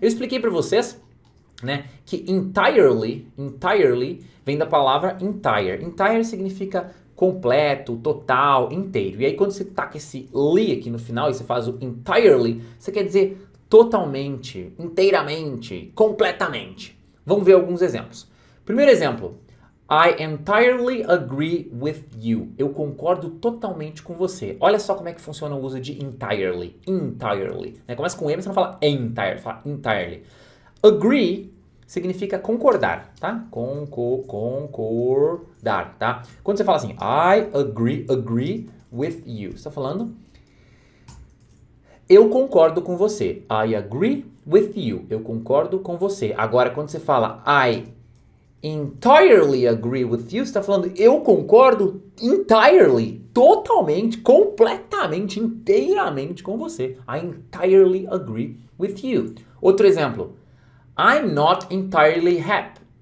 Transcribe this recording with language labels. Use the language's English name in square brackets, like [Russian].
[Portuguese] Eu expliquei para vocês, né, que entirely vem da palavra entire. Entire significa completo, total, inteiro. E aí quando você taca esse li aqui no final e você faz o entirely, você quer dizer totalmente, inteiramente, completamente. Vamos ver alguns exemplos. Primeiro exemplo. [English] I entirely agree with you. [Portuguese] Eu concordo totalmente com você. Olha só como é que funciona o uso de entirely. Entirely. Né? Começa com M, você não fala entire, você fala entirely. Agree significa concordar, tá? Concordar, tá? Quando você fala assim, [English] I agree with you. [Portuguese] Você está falando... Eu concordo com você. [English] I agree with you. [Portuguese] Eu concordo com você. Agora, quando você fala [English] I entirely agree with you, [Portuguese] você está falando eu concordo entirely, totalmente, completamente, inteiramente com você. [English] I entirely agree with you. [Portuguese] Outro exemplo. [English] I'm not entirely happy.